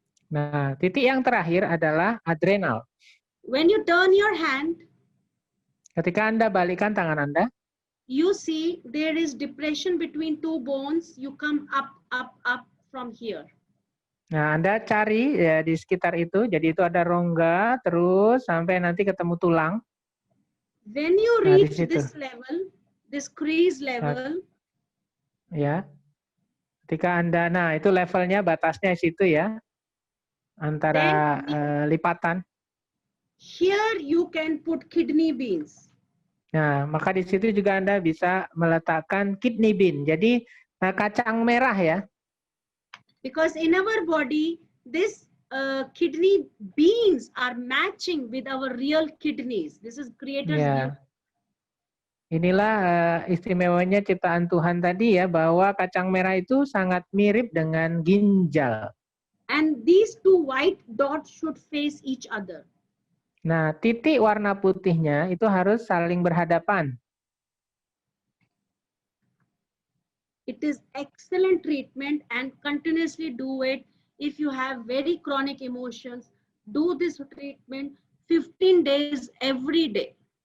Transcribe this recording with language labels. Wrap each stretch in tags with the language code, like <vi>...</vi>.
<id>Nah, titik yang terakhir adalah adrenal.</id> <en>When you turn your hand,</en> <id>ketika Anda balikkan tangan Anda,</id> <en>you see there is depression between 2 bones. You come up from here.</en> <id>Nah, Anda cari ya di sekitar itu. Jadi itu ada rongga terus sampai nanti ketemu tulang.</id> <en>When you reach this level, this crease level.</en> <id>Ya. Ketika Anda, nah itu levelnya, batasnya situ ya. Antara lipatan.</id> <en>Here you can put kidney beans.</en> <id>Nah, maka di situ juga Anda bisa meletakkan kidney bean. Jadi kacang merah ya.</id> <en>Because in our body, this kidney beans are matching with our real kidneys. This is creator's gift.</en> <id>Inilah istimewanya ciptaan Tuhan tadi ya, bahwa kacang merah itu sangat mirip dengan ginjal.</id> <en>And these 2 white dots should face each other.</en> <id>Nah, titik warna putihnya itu harus saling berhadapan.</id> <en>It is excellent treatment and continuously do it. If you have very chronic emotions, do this treatment 15 days every day.</en>